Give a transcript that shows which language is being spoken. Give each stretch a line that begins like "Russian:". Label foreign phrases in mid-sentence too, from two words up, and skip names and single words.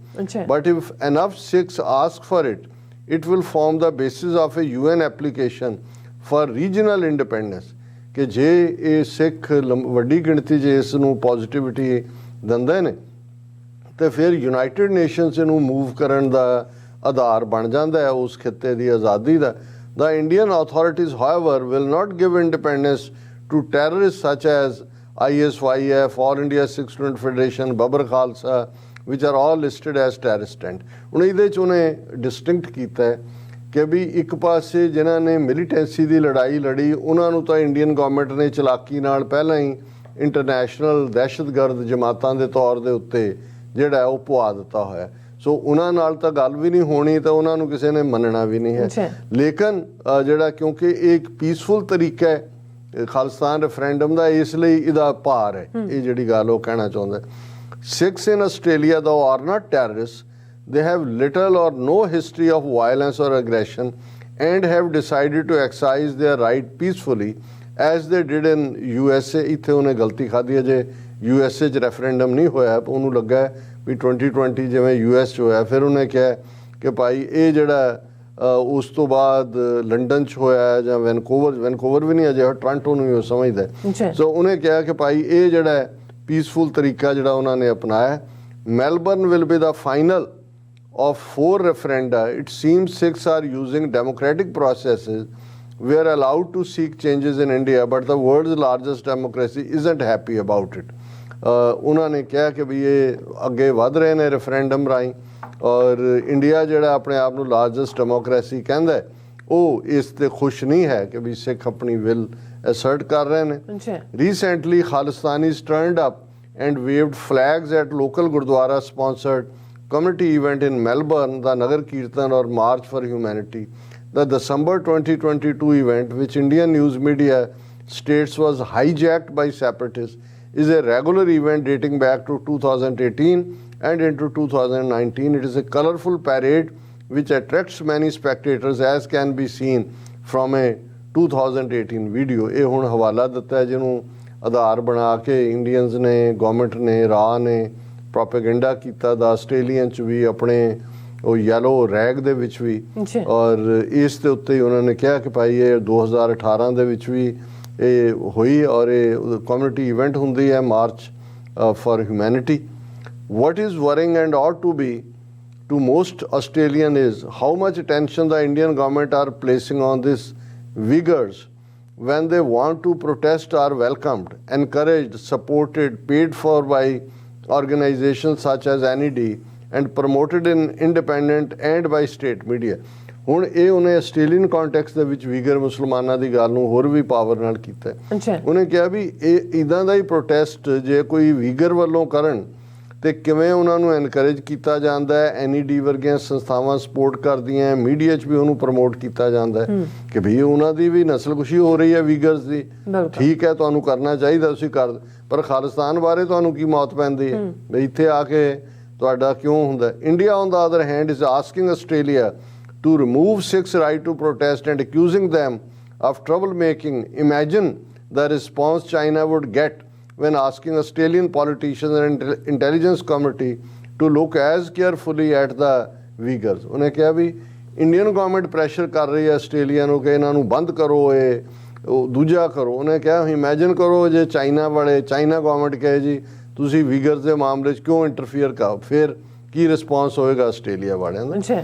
English: But if enough Sikhs ask for it, it will form the basis of a UN application for regional independence.
Punjabi: ਕਿ ਜੇ ਇਹ ਸਿੱਖ ਵੱਡੀ ਗਿਣਤੀ 'ਚ ਇਸ ਨੂੰ ਪੋਜ਼ੀਟਿਵਿਟੀ ਦਿੰਦੇ ਨੇ ਤੇ ਫਿਰ ਯੂਨਾਈਟਿਡ ਨੇਸ਼ਨਸ ਇਹਨੂੰ ਮੂਵ ਕਰਨ ਦਾ ਆਧਾਰ ਬਣ ਜਾਂਦਾ ਹੈ ਉਸ ਖਿੱਤੇ ਦੀ ਆਜ਼ਾਦੀ ਦਾ।
English: The Indian authorities, however, will not give independence to terrorists such as ISYF, All India Sikh Student Federation, Babar Khalsa, which are all listed as terrorist.
Punjabi: ਹੁਣ ਇਹਦੇ 'ਚ ਉਹਨੇ ਡਿਸਟਿੰਕਟ ਕੀਤਾ ਹੈ ਕਿ ਵੀ ਇੱਕ ਪਾਸੇ ਜਿਨ੍ਹਾਂ ਨੇ ਮਿਲੀਟੈਂਸੀ ਦੀ ਲੜਾਈ ਲੜੀ ਉਹਨਾਂ ਨੂੰ ਤਾਂ
English: Indian government
Punjabi: ਨੇ ਚਲਾਕੀ ਨਾਲ ਪਹਿਲਾਂ ਹੀ ਇੰਟਰਨੈਸ਼ਨਲ ਦਹਿਸ਼ਤਗਰਦ ਜਮਾਤਾਂ ਦੇ ਤੌਰ ਦੇ ਉੱਤੇ ਜਿਹੜਾ ਉਹ ਪਵਾ ਦਿੱਤਾ ਹੋਇਆ। ਸੋ ਉਹਨਾਂ ਨਾਲ ਤਾਂ ਗੱਲ ਵੀ ਨਹੀਂ ਹੋਣੀ ਤੇ ਉਹਨਾਂ ਨੂੰ ਕਿਸੇ ਨੇ ਮੰਨਣਾ ਵੀ ਨਹੀਂ ਹੈ। ਲੇਕਿਨ ਜਿਹੜਾ ਕਿਉਂਕਿ ਇਹ ਇੱਕ ਪੀਸਫੁਲ ਤਰੀਕਾ ਹੈ
English: Khalistan referendum
Punjabi: ਦਾ, ਇਸ ਲਈ ਇਹਦਾ ਭਾਰ ਹੈ। ਇਹ ਜਿਹੜੀ ਗੱਲ ਉਹ ਕਹਿਣਾ ਚਾਹੁੰਦਾ।
English: Sikhs in Australia though are not terrorists, they have little or no history of violence or aggression and have decided to exercise their right peacefully as they did in USA।
Punjabi: ਇੱਥੇ ਉਹਨੇ ਗਲਤੀ ਖਾਧੀ ਹੈ, ਜੇ USA 'ਚ ਰੈਫਰੈਂਡਮ ਨਹੀਂ ਹੋਇਆ ਉਹਨੂੰ ਲੱਗਾ ਵੀ 2020 ਜਿਵੇਂ US 'ਚ ਹੋਇਆ। ਫਿਰ ਉਹਨੇ ਕਿਹਾ ਕਿ ਭਾਈ ਇਹ ਜਿਹੜਾ ਉਸ ਤੋਂ ਬਾਅਦ ਲੰਡਨ 'ਚ ਹੋਇਆ ਜਾਂ ਵੈਨਕੂਵਰ ਵੀ ਨਹੀਂ ਅਜੇ, ਟੋਰਾਂਟੋ ਨੂੰ ਹੀ ਉਹ ਸਮਝਦਾ। ਸੋ ਉਹਨੇ ਕਿਹਾ ਕਿ ਭਾਈ ਇਹ ਜਿਹੜਾ ਪੀਸਫੁਲ ਤਰੀਕਾ ਜਿਹੜਾ ਉਹਨਾਂ ਨੇ ਅਪਣਾਇਆ।
English: Melbourne will be the final of 4 referenda. It seems Sikhs are using democratic processes. We are allowed to seek changes in India, but the world's largest democracy isn't happy about it.
Punjabi: ਉਹਨਾਂ ਨੇ ਕਿਹਾ ਕਿ ਵੀ ਇਹ ਅੱਗੇ ਵਧ ਰਹੇ ਨੇ ਰੈਫਰੈਂਡਮ ਰਾਹੀਂ, ਔਰ ਇੰਡੀਆ ਜਿਹੜਾ ਆਪਣੇ ਆਪ ਨੂੰ
English: largest democracy
Punjabi: ਕਹਿੰਦਾ ਉਹ ਇਸ ਤੇ ਖੁਸ਼ ਨਹੀਂ ਹੈ ਕਿ ਵੀ ਸਿੱਖ ਆਪਣੀ
English: will assert
Punjabi: ਕਰ ਰਹੇ ਨੇ।
English: Recently Khalistanis turned up and waved flags at local gurdwara sponsored community event in Melbourne, the Nagar Kirtan or March for Humanity. The December 2022 event, which Indian news media states was hijacked by separatists, is a regular event dating back to 2018 and into 2019. It is a colorful parade which attracts many spectators, as can be seen from a 2018 video।
Punjabi: ਇਹ ਹੁਣ ਹਵਾਲਾ ਦਿੱਤਾ ਜਿਹਨੂੰ ਆਧਾਰ ਬਣਾ ਕੇ ਇੰਡੀਅਨਸ ਨੇ, ਗਵਰਨਮੈਂਟ ਨੇ, ਰਾਹ ਨੇ ਪ੍ਰੋਪੇਗੈਂਡਾ ਕੀਤਾ ਦਾ ਆਸਟ੍ਰੇਲੀਅਨ 'ਚ ਵੀ, ਆਪਣੇ ਉਹ
English: yellow rag
Punjabi: ਦੇ ਵਿੱਚ ਵੀ, ਔਰ ਇਸ ਦੇ ਉੱਤੇ ਹੀ ਉਹਨਾਂ ਨੇ ਕਿਹਾ ਕਿ ਭਾਈ ਇਹ 2018 ਦੇ ਵਿੱਚ ਵੀ ਇਹ ਹੋਈ ਔਰ ਇਹ
English: community event
Punjabi: ਹੁੰਦੀ ਹੈ ਮਾਰਚ ਫॉर ਹਿਊਮੈਨਿਟੀ।
English: what is worrying and ought to be to most Australian is how much attention the Indian government are placing on these Uyghurs when they want to protest are welcomed, encouraged, supported, paid for by organizations such as NED and promoted in independent and by state media।
Punjabi: ਹੁਣ ਇਹ ਉਹਨੇ
English: Australian context
Punjabi: ਦੇ ਵਿੱਚ ਵੀਗਰ ਮੁਸਲਮਾਨਾਂ ਦੀ ਗੱਲ ਨੂੰ ਹੋਰ ਵੀ ਪਾਵਰ ਨਾਲ ਕੀਤਾ। ਉਹਨੇ ਕਿਹਾ ਵੀ ਇਹ ਇੱਦਾਂ ਦਾ ਹੀ ਪ੍ਰੋਟੈਸਟ ਜੇ ਕੋਈ ਵੀਗਰ ਵੱਲੋਂ ਕਰਨ ਤੇ ਕਿਵੇਂ ਉਹਨਾਂ ਨੂੰ ਐਨਕਰੇਜ ਕੀਤਾ ਜਾਂਦਾ ਹੈ। NED ਵਰਗੀਆਂ ਸੰਸਥਾਵਾਂ ਸਪੋਰਟ ਕਰਦੀਆਂ, ਮੀਡੀਆ 'ਚ ਵੀ ਉਹਨੂੰ ਪ੍ਰਮੋਟ ਕੀਤਾ ਜਾਂਦਾ ਹੈ ਕਿ ਵੀ ਉਹਨਾਂ ਦੀ ਵੀ ਨਸਲਕੁਸ਼ੀ ਹੋ ਰਹੀ ਹੈ ਵੀਗਰਸ ਦੀ। ਠੀਕ ਹੈ, ਤੁਹਾਨੂੰ ਕਰਨਾ ਚਾਹੀਦਾ, ਤੁਸੀਂ ਕਰ, ਪਰ ਖਾਲਿਸਤਾਨ ਬਾਰੇ ਤੁਹਾਨੂੰ ਕੀ ਮੌਤ ਪੈਂਦੀ ਹੈ ਵੀ ਇੱਥੇ ਆ ਕੇ ਤੁਹਾਡਾ ਕਿਉਂ ਹੁੰਦਾ।
English: India on the other hand is asking Australia to remove Sikhs' right to protest and accusing them of troublemaking. Imagine the response China would get when asking Australian politicians and intelligence committee to look as carefully at the Uyghurs.
Punjabi: ਉਹਨੇ ਕਿਹਾ ਵੀ
English: Indian government
Punjabi: ਪ੍ਰੈਸ਼ਰ ਕਰ ਰਹੀ ਹੈ ਆਸਟ੍ਰੇਲੀਆ ਨੂੰ ਕਿ ਇਹਨਾਂ ਨੂੰ ਬੰਦ ਕਰੋ, ਇਹ ਦੂਜਾ ਕਰੋ। ਉਹਨੇ ਕਿਹਾ ਇਮੈਜਿਨ ਕਰੋ ਜੇ
English: China government
Punjabi: ਕਹੇ ਜੀ ਤੁਸੀਂ ਵੀਗਰਸ ਦੇ ਮਾਮਲੇ 'ਚ ਕਿਉਂ ਇੰਟਰਫੀਅਰ ਕਰੋ, ਫਿਰ ਕੀ ਰਿਸਪੌਂਸ ਹੋਏਗਾ ਆਸਟ੍ਰੇਲੀਆ ਵਾਲਿਆਂ ਦਾ।